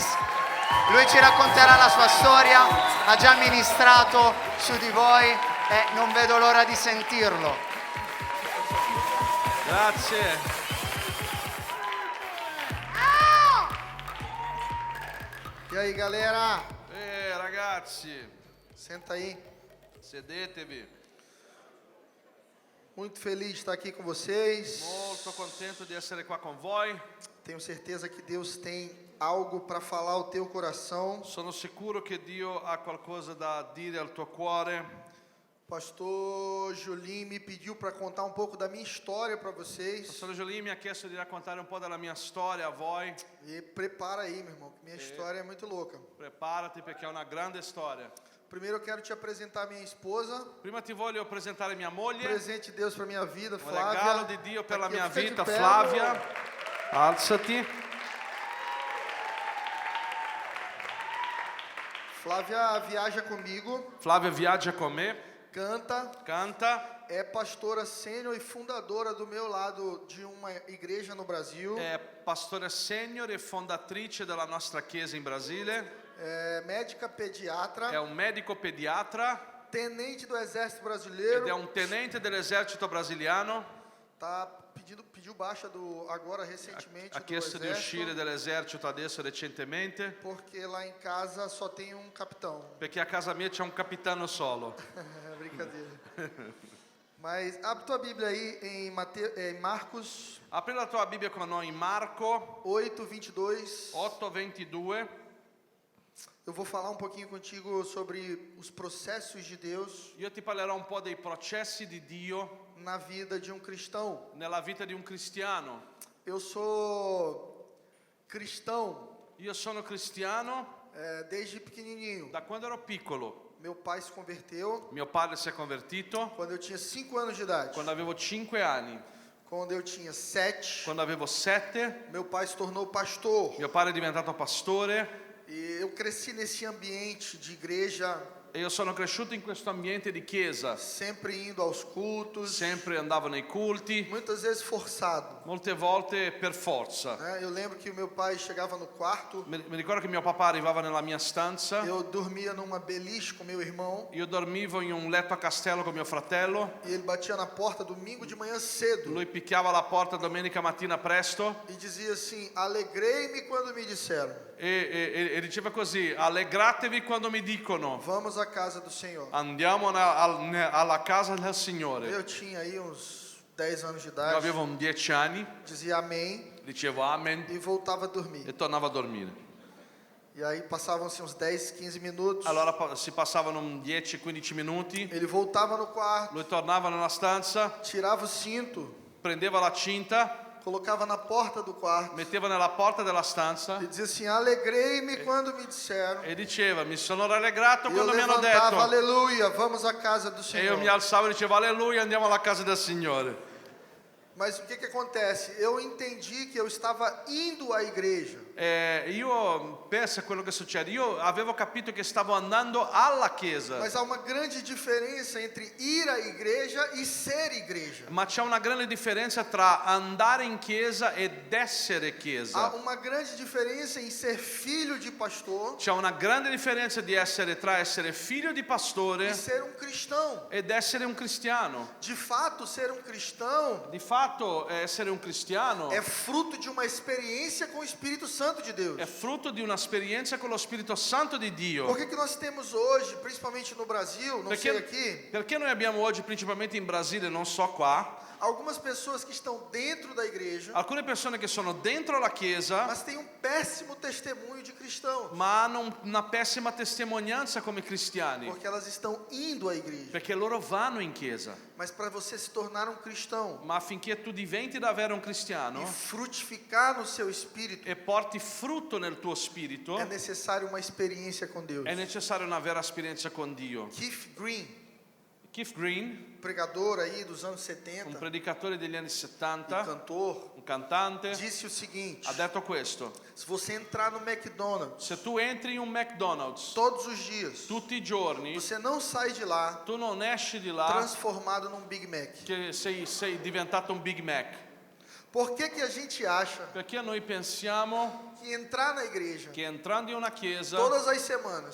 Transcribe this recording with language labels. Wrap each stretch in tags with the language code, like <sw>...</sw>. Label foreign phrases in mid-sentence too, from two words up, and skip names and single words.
<it>Lui ci racconterà la sua storia. Ha già ministrato su di voi e non vedo l'ora di sentirlo. Grazie.</it> <pt>E aí, galera?</pt> <it>Ragazzi,</it> <pt>Senta aí.</pt> <it>sedetevi.</it> <pt>Muito feliz de estar aqui com vocês.</pt> <it>Molto contento di essere qua con voi.</it> <pt>Tenho certeza que Deus tem algo para falar ao teu coração.</pt> <it>Sono sicuro che Dio ha qualcosa da dire al tuo cuore.</it> <pt>Pastor Julinho me pediu para contar um pouco da minha história para vocês.</pt> <it>Pastor Jolie mi ha chiesto di raccontare un po' della mia storia a voi.</it> <pt>E prepara aí, meu irmão, que minha história é muito louca.</pt> <it>Preparati perché è una grande storia.</it> <pt>Primeiro eu quero te apresentar minha esposa.</pt> <it>Prima ti voglio presentare mia moglie.</it> <pt>Presente de Deus para minha vida,</pt> <it>Un</it> <pt>Flávia.</pt> <it>regalo di Dio per la</it> <pt>Aqui,</pt> <it>mia</it> <pt>fica de</pt> <it>vita,</it> <pt>pé,</pt> <it>Flavia.</it> <pt>amor.</pt> <it>Alzati.</it> <pt>Flávia viaja comigo,</pt> <it>Flavia viaggia con me,</it> <pt>canta,</pt> <it>canta,</it> <pt>é pastora sênior e fundadora do meu lado de uma igreja no Brasil.</pt> <it>è pastore senior e fondatrice della nostra chiesa in Brasile.</it> <pt>É médica pediatra,</pt> <it>È un medico pediatra</it> <pt>tenente do Exército</pt> <it>ed</it> <pt>Brasileiro.</pt> <it>è un tenente dell'esercito brasiliano.</it> <pt>Pediu baixa agora recentemente</pt> <it>Ha</it> <pt>do</pt> <it>chiesto di</it> <pt>Exército,</pt> <it>uscire dall'esercito adesso recentemente</it> <pt>porque lá em casa só tem um capitão.</pt> <it>perché a casa mia c'è un capitano solo.</it> <pt>Brincadeira. Mas abre tua Bíblia aí em Marcos</pt> <it>Apri la tua Bibbia con noi in Marco</it> <pt>8:22.</pt> <it>8:22.</it> <pt>Eu vou falar um pouquinho contigo sobre os processos de Deus</pt> <it>Io ti parlerò un po' dei processi di Dio</it> <pt>na vida de um cristão.</pt> <it>nella vita di un cristiano.</it> <pt>Eu sou cristão</pt> <it>Io sono cristiano</it> <pt>desde pequenininho.</pt> <it>da quando ero piccolo.</it> <pt>Meu pai se converteu</pt> <it>Mio padre si è convertito</it> <pt>quando eu tinha 5 anos de idade.</pt> <it>quando avevo 5 anni.</it> <pt>Quando eu tinha 7,</pt> <it>Quando avevo 7,</it> <pt>meu pai se tornou pastor.</pt> <it>mio padre è diventato pastore</it> <pt>E eu cresci nesse ambiente de igreja,</pt> <it>e io sono cresciuto in questo ambiente di chiesa.</it> <pt>sempre indo aos cultos,</pt> <it>Sempre andavo nei culti,</it> <pt>muitas vezes forçado.</pt> <it>molte volte per forza.</it> <pt>Né? Eu lembro que o meu pai chegava no quarto,</pt> <it>Mi ricordo che mio papà arrivava nella mia stanza,</it> <pt>eu dormia numa beliche com meu irmão,</pt> <it>io dormivo in un letto a castello con mio fratello,</it> <pt>e ele batia na porta domingo de manhã cedo</pt> <it>lui picchiava la porta domenica mattina presto</it> <pt>e dizia assim: alegrei-me quando me disseram,</pt> <it>e diceva così: allegratevi quando mi dicono</it> <pt>vamos à casa do Senhor.</pt> <it>andiamo alla casa del Signore.</it> <pt>Eu tinha aí uns 10 anos de</pt> <it>Io</it> <pt>idade,</pt> <it>avevo 10 anni,</it> <pt>dizia amém</pt> <it>dicevo amen</it> <pt>e voltava a dormir.</pt> <it>e tornavo a dormire.</it> <pt>E aí passavam-se uns 10, 15 minutos,</pt> <it>Allora si passavano 10-15 minuti,</it> <pt>ele voltava no quarto,</pt> <it>lui tornava nella stanza,</it> <pt>tirava o cinto,</pt> <it>prendeva la cinta,</it> <pt>colocava na porta do quarto</pt> <it>metteva nella porta della stanza</it> <pt>e dizia assim: alegrei-me quando me disseram.</pt> <it>e diceva: mi sono rallegrato</it> <pt>E eu</pt> <it>quando mi hanno</it> <pt>levantava,</pt> <it>detto,</it> <pt>aleluia, vamos à casa do</pt> <it>e</it> <pt>Senhor.</pt> <it>io mi alzavo e dicevo alleluia, andiamo alla casa del Signore.</it> <pt>Mas o que acontece? Eu entendi que eu estava indo à igreja,</pt> <it>Io penso a quello che succede, io avevo capito che stavo andando alla chiesa,</it> <pt>mas há uma grande diferença entre ir à igreja e ser igreja.</pt> <it>ma c'è una grande differenza tra andare in chiesa ed essere</it> <pt>Há</pt> <it>chiesa.</it> <pt>uma grande diferença em ser filho de pastor</pt> <it>C'è una grande differenza tra essere figlio di</it> <pt>e</pt> <it>pastore</it> <pt>ser um cristão.</pt> <it>ed essere un cristiano.</it> <pt>De fato, ser um cristão</pt> <it>Di fatto essere un cristiano</it> <pt>é fruto de uma experiência com o Espírito Santo de Deus.</pt> <it>è frutto di un'esperienza con lo Spirito Santo di Dio.</it> <pt>Por que nós temos hoje, principalmente no Brasil, não sei aqui,</pt> <it>Perché noi abbiamo oggi, principalmente in Brasile, non so qua,</it> <pt>algumas pessoas que estão dentro da igreja,</pt> <it>alcune persone che sono dentro la chiesa</it> <pt>mas têm um péssimo testemunho de cristão,</pt> <it>ma hanno una pessima testimonianza come cristiani,</it> <pt>porque elas estão indo à igreja.</pt> <it>perché loro vanno in chiesa.</it> <pt>Mas para você se tornar um cristão</pt> <it>Ma affinché tu diventi davvero un</it> <pt>e</pt> <it>cristiano</it> <pt>frutificar no seu espírito,</pt> <it>e porti frutto nel tuo spirito,</it> <pt>é necessário uma experiência com Deus.</pt> <it>è necessaria una vera esperienza con Dio.</it> <pt>Keith Green,</pt> <it>Keith Green,</it> <pt>pregador aí dos anos</pt> <it>un</it> <pt>70</pt> <it>predicatore degli anni</it> <pt>e</pt> <it>70,</it> <pt>cantor,</pt> <it>un cantante,</it> <pt>disse o seguinte:</pt> <it>ha detto questo:</it> <pt>se você entrar no McDonald's</pt> <it>se tu entri in un McDonald's</it> <pt>todos os dias,</pt> <it>tutti i giorni,</it> <pt>você não sai de lá</pt> <it>tu non esci di là</it> <pt>transformado num Big Mac.</pt> <it>che sei diventato un Big Mac.</it> <pt>Por que que a gente acha</pt> <it>Perché noi pensiamo</it> <pt>que entrar na igreja</pt> <it>che entrando in una chiesa</it> <pt>todas as semanas</pt>